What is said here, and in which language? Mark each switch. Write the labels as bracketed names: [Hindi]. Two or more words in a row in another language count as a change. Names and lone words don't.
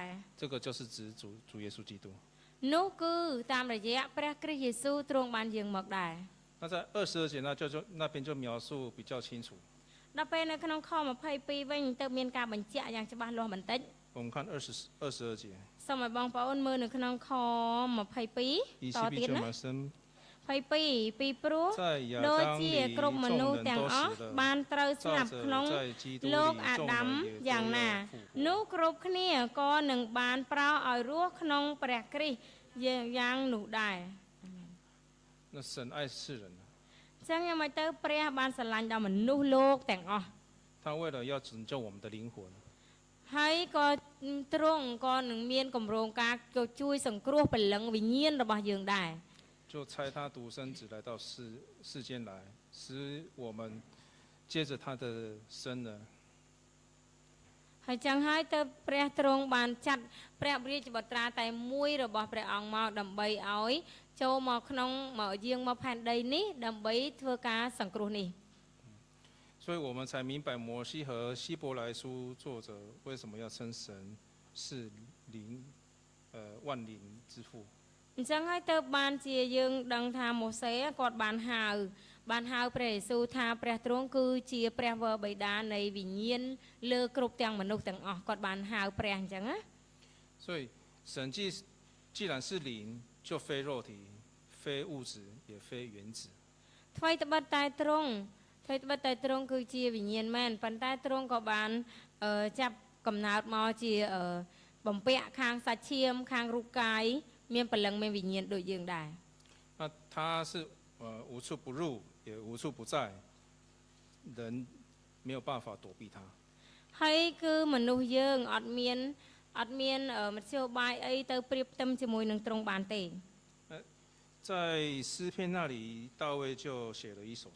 [Chinese] 这个就是指主耶稣基督 [Khmer] នោះគឺតាមរយៈព្រះគ្រីស្ទយេស៊ូវទ្រង់បានយាងមកដែរ [Chinese] 那在22节那边就描述比较清楚 [Khmer] ដល់ពេលនៅក្នុងខ22វិញទៅមានការបញ្ជាក់យ៉ាងច្បាស់លាស់បន្តិច [Chinese] 我们看22节 [Khmer] សូមឲ្យបងប្អូនមើលនៅក្នុងខ22តទៀតណា22ពីព្រោះដូចជាគ្រប់មនុស្សទាំងអស់បានត្រូវស្លាប់ក្នុងលោកអាដាមយ៉ាងណានោះគ្រប់គ្នាក៏នឹងបានប្រោសឲ្យរស់ក្នុងព្រះគ្រីស្ទយ៉ាងនោះដែរ [Chinese] 那神爱世人 [Khmer] ចឹងយ៉ាងម៉េចទៅព្រះបានស្រឡាញ់ដល់មនុស្សលោកទាំងអស់ [Chinese] 他为了要拯救我们的灵魂 [Khmer] ហើយក៏ទ្រង់ក៏នឹងមានគម្រោងការជួយសង្គ្រោះព្រលឹងវិញ្ញាណរបស់យើងដែរ [Chinese] 就差他独生子来到世间来，使我们借着他的生呢。 [Khmer] ហើយចឹងហើយទៅព្រះទ្រង់បានចាត់ព្រះរាជបុត្រាតែមួយរបស់ព្រះអង្គមកដើម្បីឲ្យចូលមកក្នុងមកយាងមកផែនដីនេះដើម្បីធ្វើការសង្គ្រោះនេះ [Chinese] 所所以我们才明白摩西和希伯来书作者为什么要称神是灵，万灵之父。 [Khmer] អញ្ចឹងហើយទៅបានជាយើងដឹងថាម៉ូសេគាត់បានហៅព្រះយេស៊ូវថាព្រះទ្រង់គឺជាព្រះវរបិតានៃវិញ្ញាណលើគ្រប់ទាំងមនុស្សទាំងអស់គាត់បានហៅព្រះអញ្ចឹងណា [Chinese] 所以神既然是灵，就非肉体，非物质，也非原子。 [Khmer] ថ្មីត្បិតតែទ្រង់គឺជាវិញ្ញាណមែនប៉ុន្តែទ្រង់ក៏បានចាប់កំណើតមកជាបំពាក់ខាងសាច់ឈាមខាងរូបកាយមានព្រលឹងមានវិញ្ញាណដូចយើងដែរ [Chinese] 那他是无处不入也无处不在，人没有办法躲避他。 [Khmer] ហើយគឺមនុស្សយើងអត់មានមធ្យោបាយអីទៅប្រៀបផ្ទឹមជាមួយនឹងទ្រង់បានទេ [Chinese] 在诗篇那里大卫就写了一首诗